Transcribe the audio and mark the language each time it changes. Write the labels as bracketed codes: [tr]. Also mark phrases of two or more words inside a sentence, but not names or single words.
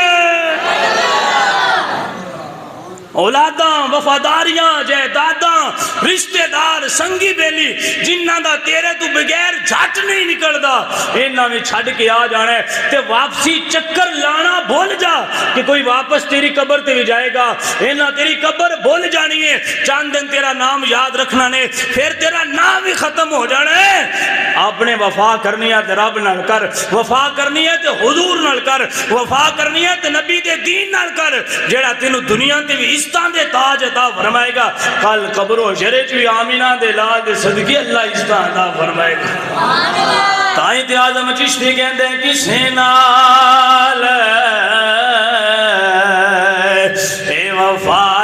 [pa] اولاداں، وفاداریاں، جائیداداں، رشتہ دار، سنگی بیلی جنہاں دا تیرے تو بغیر جھٹ نہیں نکلدا، انہاں میں چھڈ کے آ جانا ہے تے واپسی چکر لانا بھول جا کہ کوئی واپس تیری قبر تے بھی جائے گا، انہاں تیری قبر بھول جانی ہے، چند دن تیرا نام یاد رکھنا نے، پھر تیرا نام ہی ختم ہو جانا ہے۔ اپنے وفا کرنی ہے تے رب نال کر، وفا کرنی ہے تے حضور نال کر، وفا کرنی ہے تے نبی دے دین نال کر، جیڑا تینوں دنیا تے بھی عزتاں دے تاج عطا فرمائے گا، کل قبر و شرے چوی آمینہ دے لال دے صدقے اللہ عزتاں عطا فرمائے گا۔ تائیں تے اعظم چشتی کہندے کسے نال اے وفا